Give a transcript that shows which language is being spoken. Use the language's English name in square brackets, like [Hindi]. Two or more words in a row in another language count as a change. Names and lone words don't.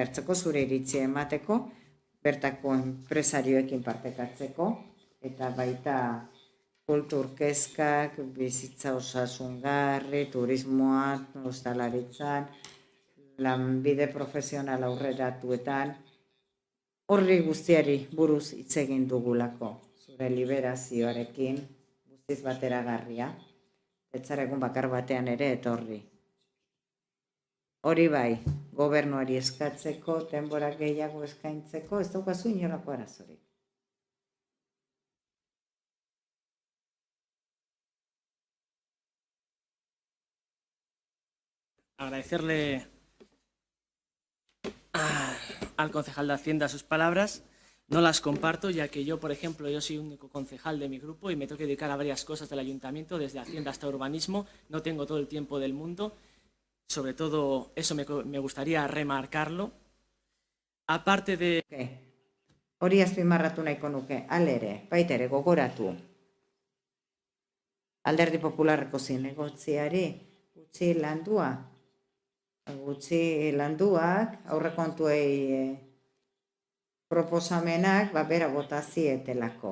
[Basque] hartzeko, zure iritzi emateko, bertako enpresarioekin partekatzeko, eta baita kultur kezkak, bizitza osasungarri, turismoa, ostalaritzan, lanbide profesional aurreratuetan, horri guztiari buruz hitz egin dugulako, zure liberazioarekin, guztiz bateragarria, etzaregun bakar batean ere etorri. Hori bai, gobernuari eskatzeko, denbora gehiago eskaintzeko, ez daukazu inolako arazorik. [Spanish] Agradecerle al concejal de Hacienda sus palabras. No las comparto, ya que yo, por ejemplo, yo soy único concejal de mi grupo y me tengo que dedicar a varias cosas del ayuntamiento, desde Hacienda hasta urbanismo. No tengo todo el tiempo del mundo. Sobre todo, eso me gustaría remarcarlo. Aparte de... [Basque] Hori azpimarratu nahiko nuke, alere, baitere, gogoratu. Alderdi Popularreko zinegotziari, gutxi landuak, aurrekontuei proposamenak, bera bota zietelako.